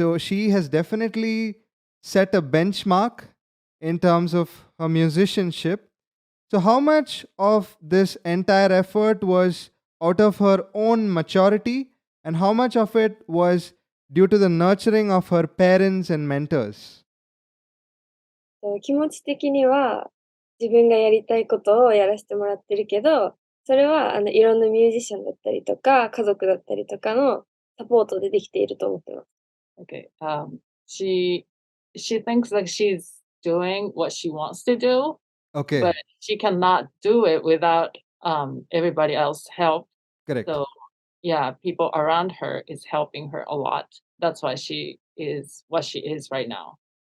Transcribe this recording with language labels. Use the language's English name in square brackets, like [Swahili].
[English] So she has definitely set a benchmark in terms of her musicianship. So, how much of this entire effort was out of her own maturity, and how much of it was due to the nurturing of her parents and mentors? [Japanese] 気持ち的には自分がやりたいことをやらせてもらってるけど、それはいろんなミュージシャンだったりとか、家族だったりとかのサポートでできていると思ってます。 [English] Okay. She thinks like she's doing what she wants to do, Okay, but she cannot do it without everybody else help. correct. So yeah, people around her is helping her a lot. That's why she is what she is right now.